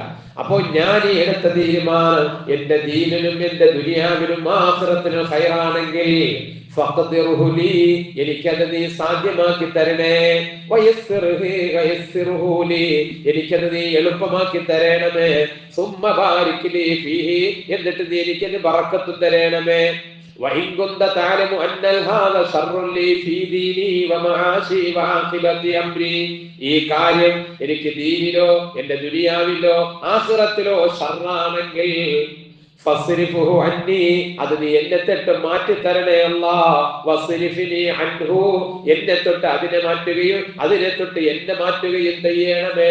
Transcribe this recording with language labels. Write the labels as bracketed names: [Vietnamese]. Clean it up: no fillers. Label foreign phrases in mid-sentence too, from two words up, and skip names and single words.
[Malayalam] അപ്പോ ഞാൻ ഈ എടുത്ത തീരുമാനം എന്റെ ദീനിലും എന്റെ ദുനിയാവിലും ആഖിറത്തിലും ഖൈറാണെങ്കിൽ എനിക്കത് നീ സാധ്യമാക്കി തരണേ, എനിക്കത് നീ എളുപ്പമാക്കി തരണമേ, എന്നിട്ട് നീ എനിക്കത് ബറക്കത്ത് തരണമേ. [Arabic] وإن كنت تعلم أن هذا شر لي في ديني ومعاشي وعاقبة أمري, [Malayalam] ഈ കാര്യം എനിക്ക് ദീനിലോ എന്റെ ദുനിയാവിലോ ആഖിറത്തിലോ ഷർറാണെങ്കിൽ [Arabic] فاصرفه عني, [Malayalam] അത് നീ എന്നെ തൊട്ട് മാറ്റി തരണേ അല്ലാഹ്. [Arabic] واصرفني عنه, [Malayalam] എന്നെ തൊട്ട് അതിനെ മാറ്റുകയും അതിനെ തൊട്ട് എന്നെ മാറ്റുകയും ചെയ്യണമേ.